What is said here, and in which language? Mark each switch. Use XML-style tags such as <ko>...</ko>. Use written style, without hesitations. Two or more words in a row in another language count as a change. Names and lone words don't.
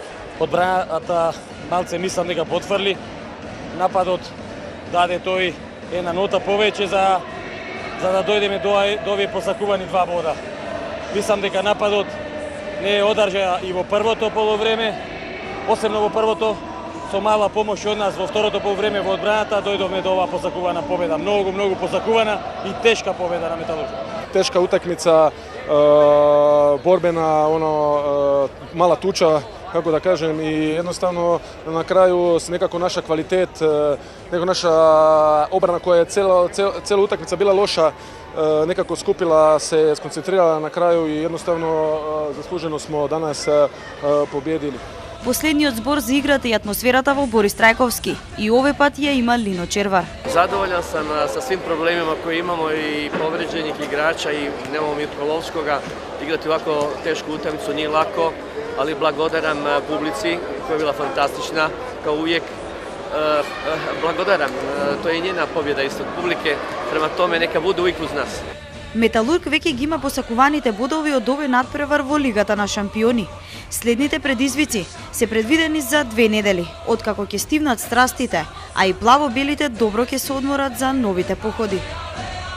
<mk>Одбраната малце мислам дека потврли. Нападот даде тој една нота повеќе за да дојдеме до овие посакувани 2 бода. Мислам дека нападот не одржа и во првото полувреме, посебно во првото, со мала помош од нас во второто полувреме во одбраната дојдовме до оваа посакувана победа. Многу посакувана и тешка победа на Металург.</mk> <hr>teška utakmica, borbena, mala tuča, kako da kažem, i jednostavno na kraju nekako naša kvalitet, nekako naša obrana koja je cijela utakmica bila loša, nekako skupila se, skoncentrirala na kraju i jednostavno zasluženo smo danas pobjedili.</hr> <mk>Последниот збор за играта и атмосферата во Борис Трајковски и овој пат ја има Лино Червар.</mk> <hr>Zadovoljan sam sa svim problemima koje imamo i povređenih igrača i nemamo Mirkolovskoga. Igrati ovako tešku utakmicu nije lako, ali blagodaram publici koja je bila fantastična, kao uvijek. Blagodaram, to je njena pobjeda isto od publike, prema tome neka bude uvijek uz nas.</hr> <mk>Металург веќе ги има посакуваните бодови од овој надпревар во Лигата на шампиони. Следните предизвици се предвидени за 2 недели, откако ќе стивнат страстите, а и плаво-белите добро ќе се одморат за новите походи.</mk>